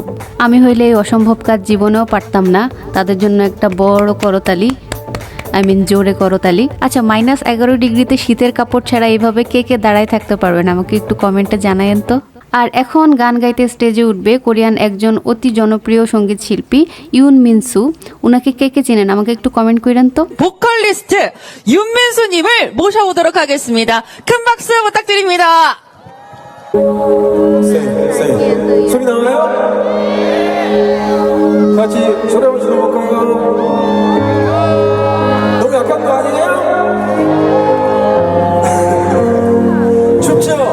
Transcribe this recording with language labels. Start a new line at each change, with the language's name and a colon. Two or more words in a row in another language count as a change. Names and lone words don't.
Bangla: আমি হইলে এই অসম্ভব কাজ জীবনেও পারতাম না। তাদের জন্য একটা বড় করতালি, জোরে করতালি। আচ্ছা, -11 ডিগ্রিতে শীতের কাপড় ছাড়া এইভাবে কে কে দাঁড়ায় থাকতে পারবেন আমাকে একটু কমেন্টে জানায়েন তো। আর এখন গান গাইতে স্টেজে উঠবে কোরিয়ান একজন অতি জনপ্রিয় সঙ্গীত শিল্পী ইউন মিনসু। উনাকে কে কে চেনেন আমাকে একটু কমেন্ট করেন তো।
Korean: 보컬리스트 윤민수님을 모셔보도록 하겠습니다. 큰 박수 부탁드립니다. 소리 나와요? 같이 소리 한번 질러볼까요? 너무 약한 거 아니에요? 춥죠?